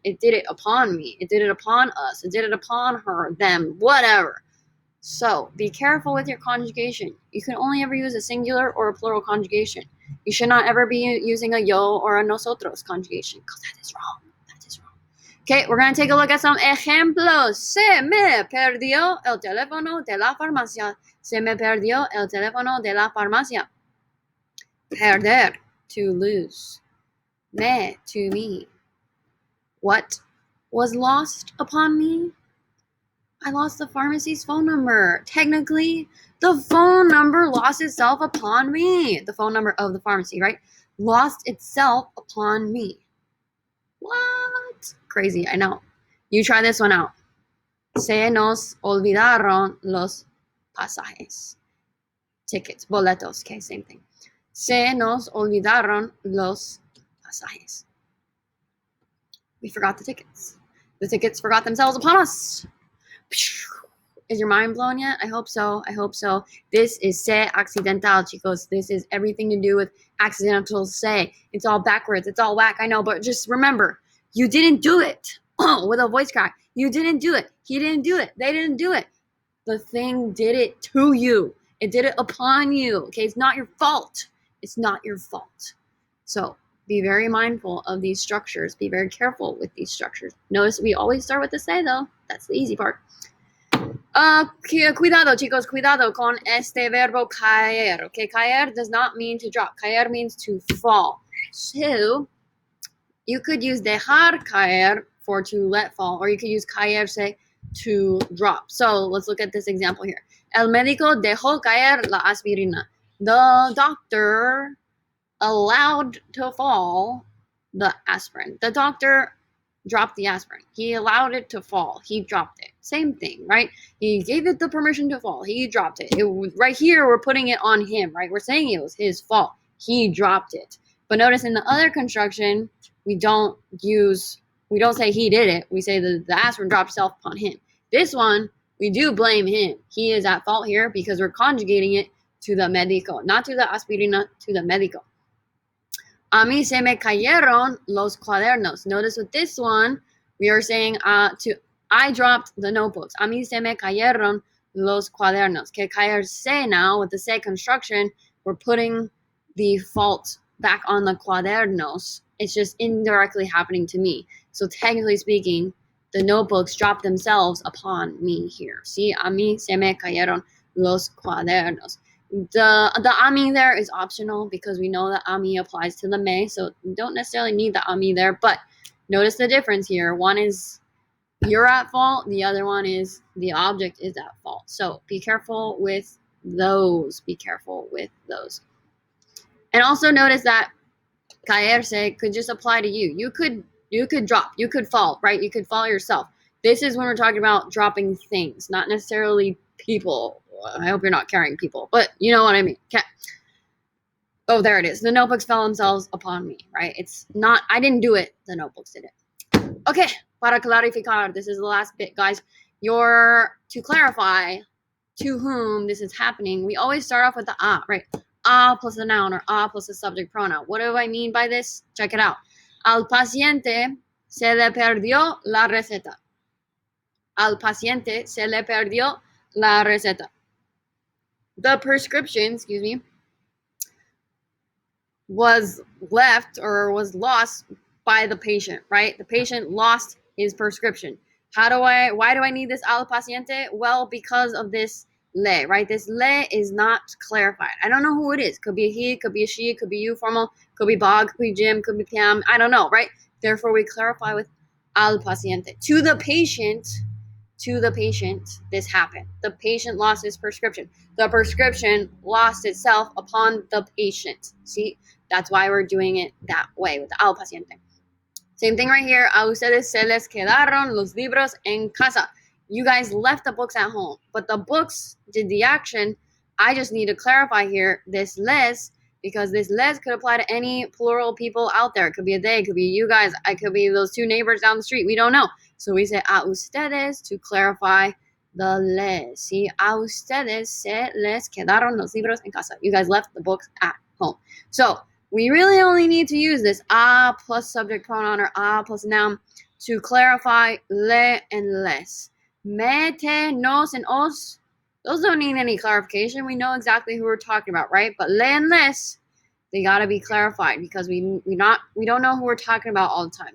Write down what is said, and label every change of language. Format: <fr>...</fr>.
<en>It did it upon me. It did it upon us. It did it upon her, them, whatever. So be careful with your conjugation. You can only ever use a singular or a plural conjugation. You should not ever be using a yo or a nosotros conjugation, because that is wrong. Okay, we're going to take a look at some ejemplos.</en> <es>Se me perdió el teléfono de la farmacia. Se me perdió el teléfono de la farmacia.</es> <en>Perder, to lose. Me, to me. What was lost upon me? I lost the pharmacy's phone number. Technically, the phone number lost itself upon me. The phone number of the pharmacy, right? Lost itself upon me. What? Crazy, I know. You try this one out.</en> <es>Se nos olvidaron los pasajes.</es> <en>Tickets, boletos, okay, same thing.</en> <es>Se nos olvidaron los pasajes.</es> <en>We forgot the tickets. The tickets forgot themselves upon us. Is your mind blown yet? I hope so. This is</en> <es>se accidental, chicos.</es> <en>This is everything to do with accidental se. It's all backwards. It's all whack, I know. But just remember, you didn't do it. With a voice crack. You didn't do it. He didn't do it. They didn't do it. The thing did it to you. It did it upon you. Okay, it's not your fault. It's not your fault. So be very mindful of these structures. Be very careful with these structures. Notice we always start with the se, though. That's the easy part.</en> <es>Cuidado, chicos, cuidado con este verbo caer.</es> <en>Okay, caer does not mean to drop. Caer means to fall. So you could use dejar caer for to let fall, or you could use caerse to drop. So let's look at this example here.</en> <es>El médico dejó caer la aspirina.</es> <en>The doctor allowed to fall the aspirin. The doctor dropped the aspirin. He allowed it to fall. He dropped it. Same thing, right? He gave it the permission to fall. He dropped it. Right here, we're putting it on him, right? We're saying it was his fault. He dropped it. But notice in the other construction, we don't say he did it. We say the aspirin dropped itself upon him. This one, we do blame him. He is at fault here because we're conjugating it to the médico, not to the aspirina, to the médico.</en> <es>A mí se me cayeron los cuadernos.</es> <en>Notice with this one, we are saying I dropped the notebooks.</en> <es>A mí se me cayeron los cuadernos. Que caerse</es> <en>now, with the se construction, we're putting the fault back on the cuadernos. It's just indirectly happening to me. So technically speaking, the notebooks dropped themselves upon me here.</en> <es>See, a mí se me cayeron los cuadernos.</es> <en>The</en> <es>a mí</es> <en>there is optional because we know that a mí applies to the me, so you don't necessarily need the a mí there, but notice the difference here. One is you're at fault, the other one is the object is at fault. So be careful with those. Be careful with those. And also notice that caerse could just apply to you. You could drop, you could fall, right? You could fall yourself. This is when we're talking about dropping things, not necessarily people. I hope you're not carrying people, but you know what I mean. Okay. Oh, there it is. The notebooks fell themselves upon me, right? It's not, I didn't do it. The notebooks did it. Okay.</en> <es>Para clarificar,</es> <en>this is the last bit, guys. To clarify to whom this is happening, we always start off with the a, right? A plus the noun or a plus the subject pronoun. What do I mean by this? Check it out.</en> <es>Al paciente se le perdió la receta. Al paciente se le perdió la receta.</es> <en>The prescription, was left or was lost by the patient, right? The patient lost his prescription. Why do I need this</en> <es>al paciente?</es> <en>Well, because of this le, right? This le is not clarified. I don't know who it is. Could be a he, could be a she, could be you, formal, could be Bob, could be Jim, could be Pam. I don't know, right? Therefore, we clarify with</en> <es>al paciente.</es> <en>To the patient, this happened. The patient lost his prescription. The prescription lost itself upon the patient. See, that's why we're doing it that way with the</en> <es>al paciente.</es> <en>Same thing right here.</en> <es>A ustedes se les quedaron los libros en casa.</es> <en>You guys left the books at home, but the books did the action. I just need to clarify here this les, because this les could apply to any plural people out there. It could be a they, it could be you guys, I could be those two neighbors down the street. We don't know. So we say</en> <es>a ustedes</es> <en>to clarify the les.</en> <es>See, a ustedes se les quedaron los libros en casa.</es> <en>You guys left the books at home. So we really only need to use this a plus subject pronoun or a plus noun to clarify le and les. Me, te, nos, and os, those don't need any clarification. We know exactly who we're talking about, right? But le and les, they gotta be clarified because we don't know who we're talking about all the time.</en>